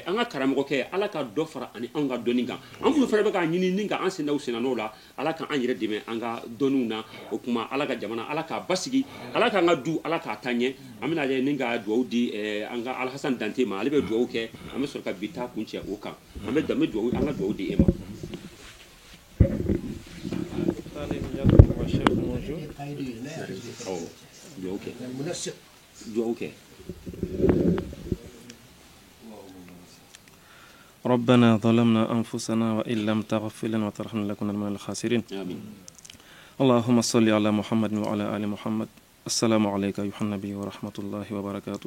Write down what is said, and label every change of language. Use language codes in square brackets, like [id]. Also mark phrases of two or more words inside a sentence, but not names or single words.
[bm] an ka karamɔgɔkɛ ala ka dɔ fara ani an ka dɔnni kan an minnu fana bɛ ka ɲini ni ka an sendaw senan'o la ala ka an yɛrɛ dɛmɛ an ka dɔnniw na o kuma ala ka jamana ala k'a basigi ala k'an ka du ala k'a taa ɲɛ an bɛna lajɛ ni ka dugawu di an ka alhasan dante ma ale bɛ dugawu kɛ an bɛ sɔrɔ ka bi taa kun cɛ o kan an bɛ dugawu an ka dugawu di e ma dugawu kɛ [ar] ربنا ظلمنا أنفسنا وإن لم تغفر لنا وترحمنا لكنا من الخاسرين آمين. اللهم صل على محمد وعلى آل محمد. السلام عليك أيها النبي ورحمة الله وبركاته.